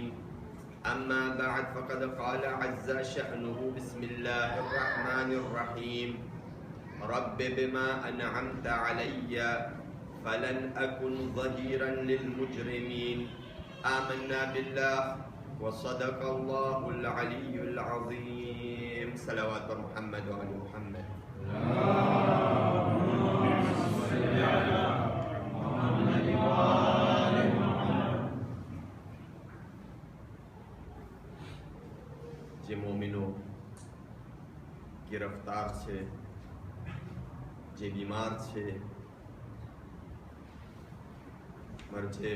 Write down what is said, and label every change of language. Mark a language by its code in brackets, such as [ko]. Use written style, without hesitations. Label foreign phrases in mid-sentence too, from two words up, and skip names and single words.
[ar] أما بعد فقد قال عز شأنه بسم الله الرحمن الرحيم رب بما أنعمت علي فلن أكن ظهيرا للمجرمين. آمنا بالله وصدق الله العلي العظيم. صلوات محمد وعلى محمد. [gu] જે મોમિનો ગિરફ્તાર છે, જે બીમાર છે, મરજે